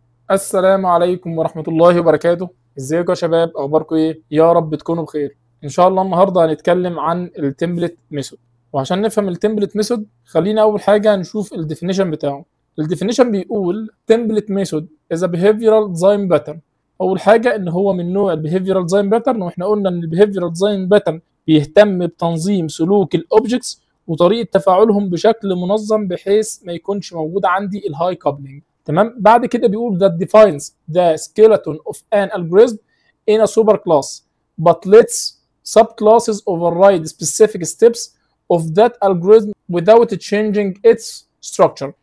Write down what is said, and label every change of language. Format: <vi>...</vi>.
<ar>السلام عليكم ورحمة الله وبركاته. ازيكم يا شباب، اخباركم ايه؟ يا رب تكونوا بخير. ان شاء الله النهارده هنتكلم عن التمبلت ميثود. وعشان نفهم التمبلت ميثود خلينا اول حاجة نشوف الديفينيشن بتاعه. الديفينيشن بيقول تمبلت ميثود</ar> <en>is a behavioral design pattern.</en> <ar>اول حاجة ان هو من نوع البيهيفيرال ديزاين باترن، واحنا قلنا ان البيهيفيرال ديزاين باترن بيهتم بتنظيم سلوك الاوبجكتس وطريقة تفاعلهم بشكل منظم بحيث ما يكونش موجود عندي الهاي كابلنج. تمام. بعد كده بيقول</ar> <en>that defines the skeleton of an algorithm in a superclass but lets subclasses override specific steps of that algorithm without changing its structure.</en>